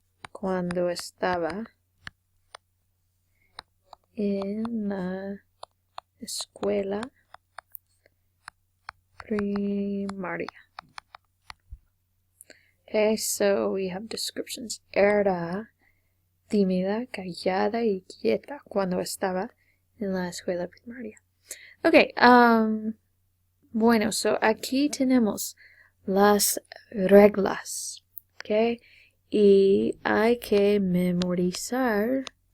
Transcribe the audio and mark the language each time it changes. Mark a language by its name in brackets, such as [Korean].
[Spanish] Cuando estaba en la escuela primaria. [English] Okay, so we have descriptions. [Spanish] Era tímida, callada y quieta cuando estaba en la escuela primaria. Okay, bueno, so aquí tenemos las reglas. Okay, y hay que memorizar.